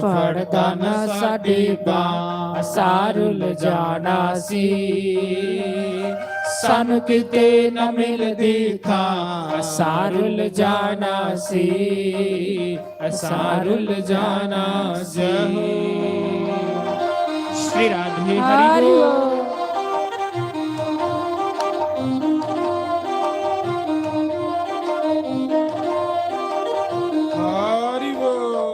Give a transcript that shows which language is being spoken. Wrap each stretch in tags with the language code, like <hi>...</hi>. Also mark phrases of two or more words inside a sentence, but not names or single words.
<pa>ਫੜਦਾ ਨਾ ਸਾਡੀ ਬਾਂਹ ਸਾਰੁਲ ਜਾਣਾ ਸੀ ਸਾਨੂੰ ਕਿਤੇ ਨਾ ਮਿਲਦੀ ਥਾਂ ਸਾਰੁਲ ਜਾਣਾ ਸੀ ਸਾਰੁਲ ਜਾਣਾ ਸੀ</pa> <hi>श्री राधे हरि हरि बोल। बोल। हरी बोल।</hi>